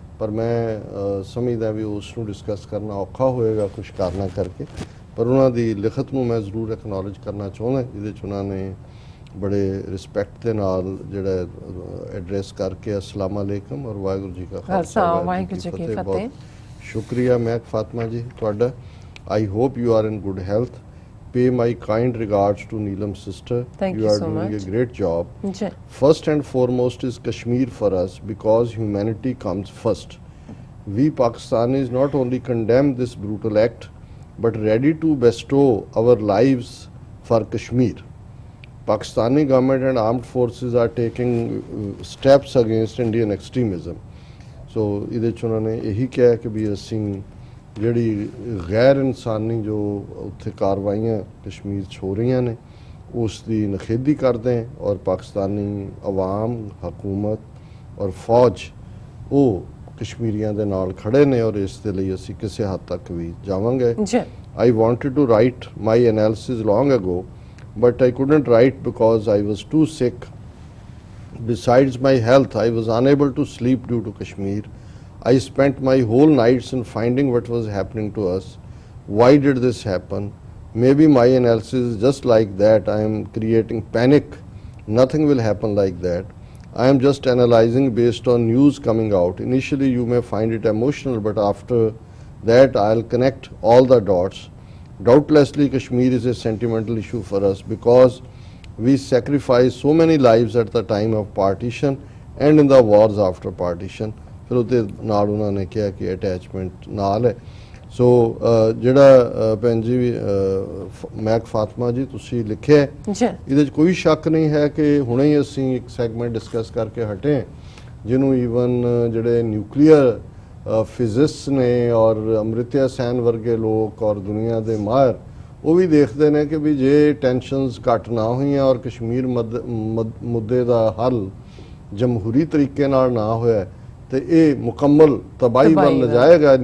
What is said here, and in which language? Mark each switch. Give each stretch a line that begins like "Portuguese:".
Punjabi: ਪਰ ਮੈਂ ਸਮਝਦਾ ਵੀ ਉਸ ਨੂੰ ਡਿਸਕਸ ਕਰਨਾ ਔਖਾ ਹੋਏਗਾ ਕੁਛ ਕਾਰਨਾਂ ਕਰਕੇ। ਪਰ ਉਹਨਾਂ ਦੀ ਲਿਖਤ ਨੂੰ ਮੈਂ ਜ਼ਰੂਰ ਐਕਨੋਲੇਜ ਕਰਨਾ ਚਾਹੁੰਦਾ ਜਿਹਦੇ 'ਚ ਉਹਨਾਂ ਨੇ ਬੜੇ ਰਿਸਪੈਕਟ ਦੇ ਨਾਲ ਜਿਹੜਾ ਐਡਰੈਸ ਕਰਕੇ ਅਸਲਾਮ ਅਲੈਕਮ ਔਰ ਵਾਹਿਗੁਰੂ ਜੀ ਕਾ ਖਾਲਸਾ ਵਾਹਿਗੁਰੂ ਜੀ ਕੀ ਫਤਿਹ। ਸ਼ੁਕਰੀਆ ਮਹਿਕ ਫਾਤਿਮਾ ਜੀ ਤੁਹਾਡਾ।
English: I hope you are in good health. Pay my kind regards to Neelam's sister. Thank you you are so doing much. a great job. जी। First and foremost is Kashmir for us because humanity comes first. We Pakistanis not only condemn this brutal act but ready to bestow our lives for Kashmir. Pakistani government and armed forces are taking steps against Indian extremism.
Punjabi: So ਇਹਦੇ 'ਚ ਉਹਨਾਂ ਨੇ ਇਹੀ ਕਿਹਾ ਕਿ ਵੀ ਅਸੀਂ ਜਿਹੜੀ ਗੈਰ ਇਨਸਾਨੀ ਜੋ ਉੱਥੇ ਕਾਰਵਾਈਆਂ ਕਸ਼ਮੀਰ 'ਚ ਹੋ ਰਹੀਆਂ ਨੇ ਉਸ ਦੀ ਨਿਖੇਧੀ ਕਰਦੇ ਹਾਂ ਔਰ ਪਾਕਿਸਤਾਨੀ ਅਵਾਮ, ਹਕੂਮਤ ਔਰ ਫੌਜ ਉਹ ਕਸ਼ਮੀਰੀਆਂ ਦੇ ਨਾਲ ਖੜੇ ਨੇ ਔਰ ਇਸ ਦੇ ਲਈ ਅਸੀਂ ਕਿਸੇ ਹੱਦ ਤੱਕ ਵੀ ਜਾਵਾਂਗੇ।
English: I wanted to write my analysis long ago but I couldn't write because I was too sick. Besides my health, I was unable to sleep due to Kashmir. I spent my whole nights in finding what was happening to us. Why did this happen? Maybe my analysis is just like that. I am creating panic. Nothing will happen like that. I am just analyzing based on news coming out. Initially you may find it emotional, but after that I'll connect all the dots. Doubtlessly Kashmir is a sentimental issue for us because we sacrificed so many lives at the time of partition and in the wars after partition.
Punjabi: ਫਿਰ ਉਹਦੇ ਨਾਲ ਉਹਨਾਂ ਨੇ ਕਿਹਾ ਕਿ attachment ਨਾਲ ਹੈ। ਸੋ ਜਿਹੜਾ ਭੈਣ ਜੀ ਮਹਿਕ ਫਾਤਿਮਾ ਜੀ ਤੁਸੀਂ ਲਿਖਿਆ ਇਹਦੇ 'ਚ ਕੋਈ ਸ਼ੱਕ ਨਹੀਂ ਹੈ ਕਿ ਹੁਣੇ ਹੀ ਅਸੀਂ ਇੱਕ ਸੈਗਮੈਂਟ ਡਿਸਕਸ ਕਰਕੇ ਹਟੇ ਜਿਹਨੂੰ ਈਵਨ ਜਿਹੜੇ ਨਿਊਕਲੀਅਰ ਫਿਜ਼ਿਸਟ ਨੇ ਔਰ ਅਮ੍ਰਿਤਿਆ ਸੈਨ ਵਰਗੇ ਲੋਕ ਔਰ ਦੁਨੀਆ ਦੇ ਮਾਹਰ ਉਹ ਵੀ ਦੇਖਦੇ ਨੇ ਕਿ ਵੀ ਜੇ ਟੈਨਸ਼ਨਸ ਘੱਟ ਨਾ ਹੋਈਆਂ ਔਰ ਕਸ਼ਮੀਰ ਮੁੱਦੇ ਦਾ ਹੱਲ ਜਮਹੂਰੀ ਤਰੀਕੇ ਨਾਲ ਨਾ ਹੋਇਆ ਤੇ ਇਹ ਮੁਕੰਮਲ ਤਬਾਹੀ ਵੱਲ ਲਿਜਾਏਗਾ।